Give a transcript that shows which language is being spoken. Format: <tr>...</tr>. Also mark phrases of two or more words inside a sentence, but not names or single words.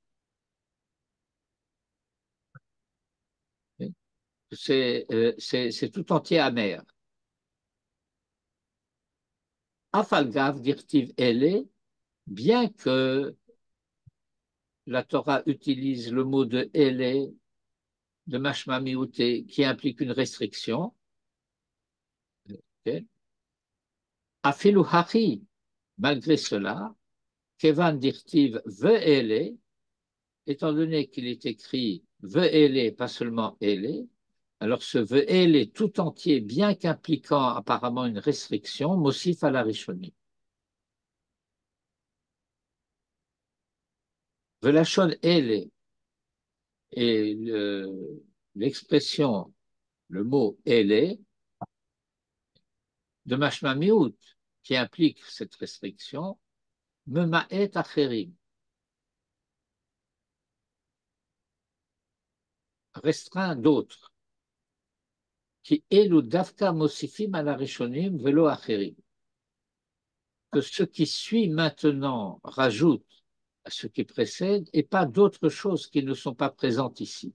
<fr>C'est tout entier amer.</fr> <he>אף על גב דכתיב אלה,</he> <fr>bien que la Torah utilise le mot de ele, de</fr> <he>משמע מיעוט,</he> <fr>qui implique une restriction, okay.</fr> <he>אפילו הכי,</he> <fr>malgré cela,</fr> <he>כיון דכתיב ואלה,</he> <fr>étant donné qu'il est écrit ve'ele, pas seulement ele, alors ce ve'ele tout entier, bien qu'impliquant apparemment une restriction, mosif à la rishonim.</fr> <he>ולשון אלה,</he> <fr>et l'expression, le mot ele, de</fr> <he>משמע מיעוט,</he> <fr>qui implique cette restriction,</fr> <he>ממעט אחרים,</he> <fr>restreint d'autres, qui</fr> <he>אלו דווקא מוסיפים על הראשונים ולא אחרים,</he> <fr>que ce qui suit maintenant rajoute à ce qui précède et pas d'autres choses qui ne sont pas présentes ici.</fr>